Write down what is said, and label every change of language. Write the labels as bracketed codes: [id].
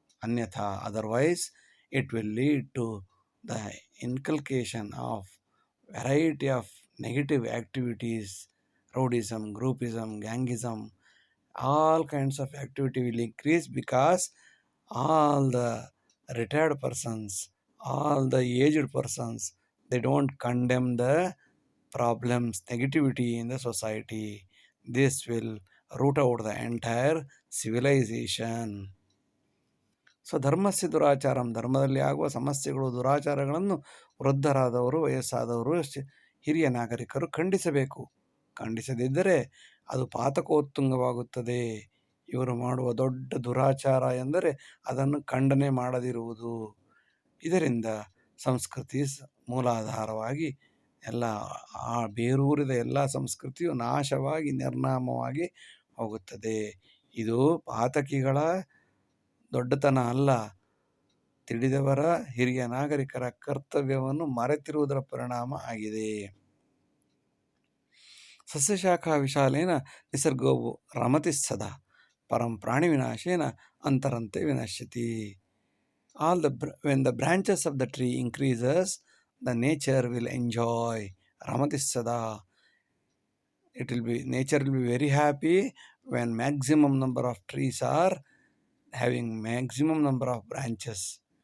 [en] Anyatha, otherwise it will lead to the inculcation of variety of negative activities, rowdyism, groupism, gangism, all kinds of activity will increase because all the retired persons, all the aged persons, they don't condemn the problems, negativity in the society. This will root out the entire civilization. [sa] ಸ್ವಧರ್ಮಸ್ಯ ದುರಾಚಾರಂ. [kn] ಧರ್ಮದಲ್ಲಿ ಆಗುವ ಸಮಸ್ಯೆಗಳು, ದುರಾಚಾರಗಳನ್ನು ವೃದ್ಧರಾದವರು, ವಯಸ್ಸಾದವರು, ಹಿರಿಯ ನಾಗರಿಕರು ಖಂಡಿಸಬೇಕು. ಖಂಡಿಸದಿದ್ದರೆ ಅದು ಪಾತಕೋತ್ತುಂಗವಾಗುತ್ತದೆ. ಇವರು ಮಾಡುವ ದೊಡ್ಡ ದುರಾಚಾರ ಎಂದರೆ ಅದನ್ನು ಖಂಡನೆ ಮಾಡದಿರುವುದು. ಇದರಿಂದ ಸಂಸ್ಕೃತಿ ಮೂಲಾಧಾರವಾಗಿ ಎಲ್ಲ ಬೇರೂರಿದ ಎಲ್ಲ ಸಂಸ್ಕೃತಿಯು ನಾಶವಾಗಿ ನಿರ್ನಾಮವಾಗಿ ಹೋಗುತ್ತದೆ. ಇದು ಪಾತಕಿಗಳ ದೊಡ್ಡತನ ಅಲ್ಲ, ತಿಳಿದವರ ಹಿರಿಯ ನಾಗರಿಕರ ಕರ್ತವ್ಯವನ್ನು ಮರೆತಿರುವುದರ ಪರಿಣಾಮ ಆಗಿದೆ. [sa] ಸಸ್ಯಶಾಖಾ ವಿಶಾಲೇನ ನಿಸರ್ಗೋವು ರಮತಿ ಸದಾ ಪರಂ ಪ್ರಾಣಿ ವಿನಾಶೇನ ಅಂತರಂತೆ ವಿನಶ್ಯತಿ. [en] When the branches of the tree increases, the nature will enjoy. [sa] Ramati Sada. [en] Nature will be very happy when maximum number of trees are having maximum number of branches.